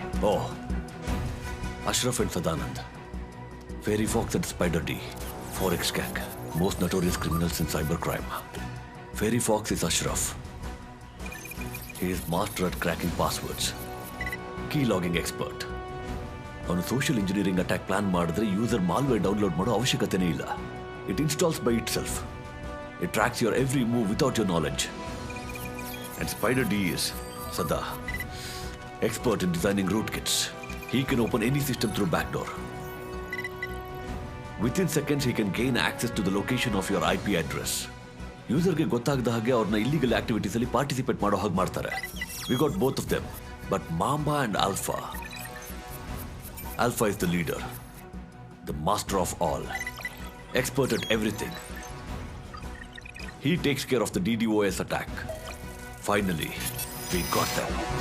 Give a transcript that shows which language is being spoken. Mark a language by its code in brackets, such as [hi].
[en] Oh, Ashraf and Sadanand, Fairy Fox and Spider D, Forex Gang, most notorious criminals in cybercrime. Fairy Fox is Ashraf. He is master at cracking passwords, key logging expert. [kn] ಅವನು social engineering attack plan ಮಾಡಿದ್ರೆ user malware download ಮಾಡೋ ಅವಶ್ಯಕತೆನೇ ಇಲ್ಲ. [en] It installs by itself. It tracks your every move without your knowledge. And Spider D is Sada, expert in designing rootkits. He can open any system through backdoor. Within seconds, he can gain access to the location of your IP address. [kn] ಯೂಸರ್ಗೆ ಗೊತ್ತಾಗದ ಹಾಗೆ ಅವ್ರನ್ನ illegal activities ಅಲ್ಲಿ participate ಮಾಡೋ ಹಾಗೆ ಮಾಡ್ತಾರೆ. [en] We got both of them, but Mamba and Alpha. Alpha is the leader, the master of all, expert at everything. He takes care of the DDoS attack. Finally, we got them.